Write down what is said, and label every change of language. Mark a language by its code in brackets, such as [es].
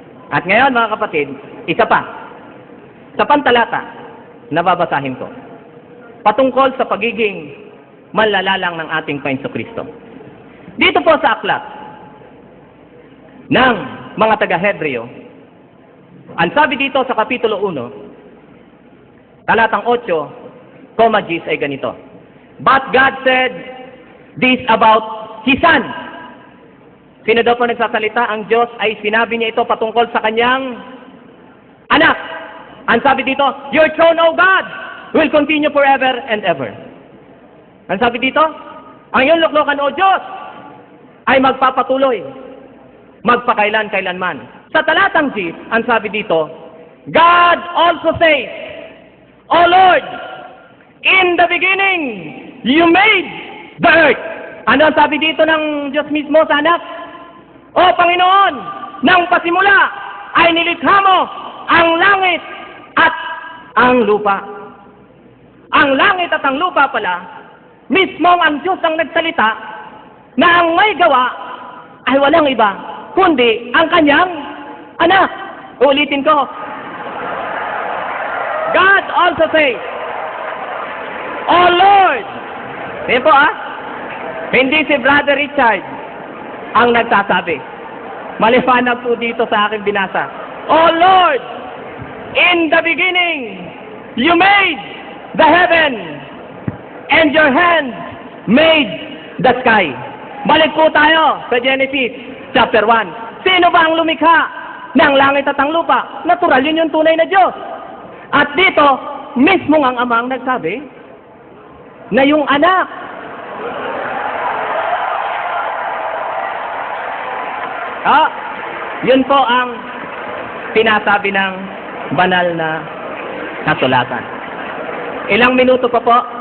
[tl] At ngayon, mga kapatid, isa pa. Sa pantalata na babasahin ko, patungkol sa pagiging manlalalang ng ating Panginoong Kristo. Dito po sa aklat ng mga taga-Hebreo, ang sabi dito sa Kapitulo 1, talatang 8, Gis ay ganito. [en] But God said this about His Son. [tl] Sino daw po nagsasalita? Ang Diyos ay sinabi niya ito patungkol sa kanyang anak. Ang sabi dito, [en] your throne, O God, will continue forever and ever. [tl] Ang sabi dito, ang iyong luklukan, O Diyos, ay magpapatuloy, magpakailan-kailanman. Sa talatang G, ang sabi dito, [en] God also says, O Lord, in the beginning, you made the earth. [tl] Ano ang sabi dito ng Diyos mismo sa anak? O Panginoon, nang pasimula ay nilikha mo ang langit at ang lupa. Ang langit at ang lupa pala, mismo ang Diyos ang nagsalita na ang may gawa ay walang iba, kundi ang kanyang anak. Ulitin ko. [en] God also says, O Lord, [tl] sige po hindi si Brother Richard ang nagsasabi. Maliwanag po dito sa aking binasa. [en] O Lord, in the beginning, you made the heaven, and your hand made the sky. [tl] Balik po tayo sa Genesis chapter 1. Sino ba ang lumikha ng langit at ang lupa? Natural, yun yung tunay na Diyos. At dito, mismo ang Ama ang nagsabi na yung anak yun po ang sinasabi ng banal na kasulatan. Ilang minuto pa po?